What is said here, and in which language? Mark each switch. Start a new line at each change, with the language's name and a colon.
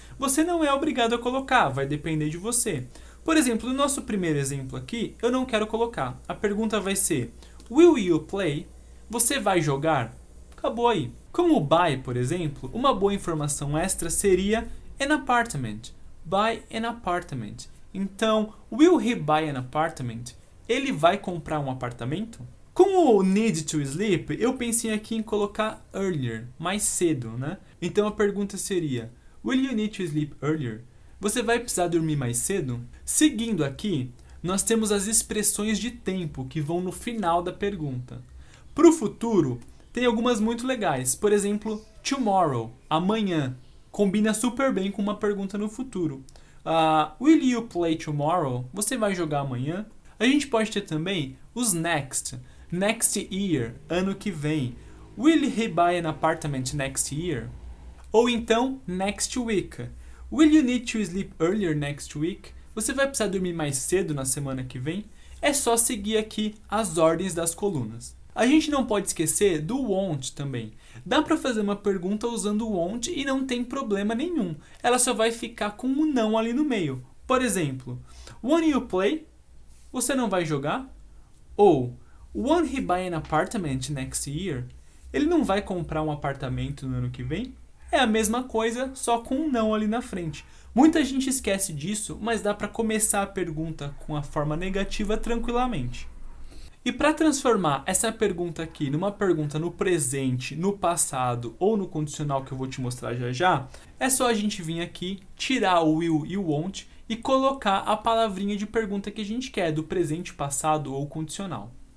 Portuguese: Você não é obrigado a colocar, vai depender de você. Por exemplo, no nosso primeiro exemplo aqui, eu não quero colocar. A pergunta vai ser,
English: will you play?
Portuguese: Você vai jogar? Acabou aí. Como o buy, por exemplo, uma boa informação extra seria
English: an apartment. Buy an apartment. Então, will he buy an apartment?
Portuguese: Ele vai comprar um apartamento? Com o need to sleep, eu pensei aqui em colocar earlier, mais cedo, né? Então a pergunta seria,
English: will you need to sleep earlier?
Portuguese: Você vai precisar dormir mais cedo? Seguindo aqui, nós temos as expressões de tempo que vão no final da pergunta. Para o futuro, tem algumas muito legais. Por exemplo, tomorrow, amanhã. Combina super bem com uma pergunta no futuro.
English: Will you play tomorrow?
Portuguese: Você vai jogar amanhã? A gente pode ter também os next.
English: Next year,
Portuguese: ano que vem.
English: Will he buy an apartment next year?
Portuguese: Ou então,
English: next week. Will you need to sleep earlier next week?
Portuguese: Você vai precisar dormir mais cedo na semana que vem? É só seguir aqui as ordens das colunas. A gente não pode esquecer do won't também. Dá para fazer uma pergunta usando o won't e não tem problema nenhum. Ela só vai ficar com um não ali no meio. Por exemplo,
English: won't you play?
Portuguese: Você não vai jogar?
English: Ou won't he buy an apartment next year?
Portuguese: Ele não vai comprar um apartamento no ano que vem? É a mesma coisa, só com um não ali na frente. Muita gente esquece disso, mas dá para começar a pergunta com a forma negativa tranquilamente. E para transformar essa pergunta aqui numa pergunta no presente, no passado ou no condicional que eu vou te mostrar já já, é só a gente vir aqui, tirar o will e o won't e colocar a palavrinha de pergunta que a gente quer, do presente, passado ou condicional.